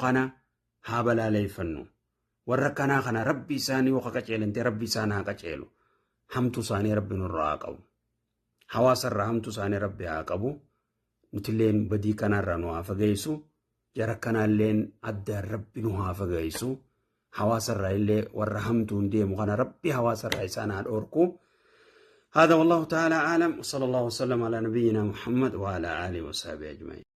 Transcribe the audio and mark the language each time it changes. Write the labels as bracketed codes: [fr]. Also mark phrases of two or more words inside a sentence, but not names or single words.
[om] kana haa balaaleeffannu warra kanaa kana rabbi isaanii yoo qaceelante rabbi isaan haa qaceelu hamtu isaanii rabbi nurraa haa qabu hawaasa irraa hamtu isaanii rabbi haa qabu nutilleen badii kanarraa nu haa fageessu jara kanaalleen addaan rabbi nu haa fageessu hawaasa irraa illee warra hamtuun deemu kana rabbi hawaasa irraa isaan haa dhoorku [ar] هذا والله تعالى أعلم وصلى الله وسلم على نبينا محمد وعلى آله وصحبه أجمعين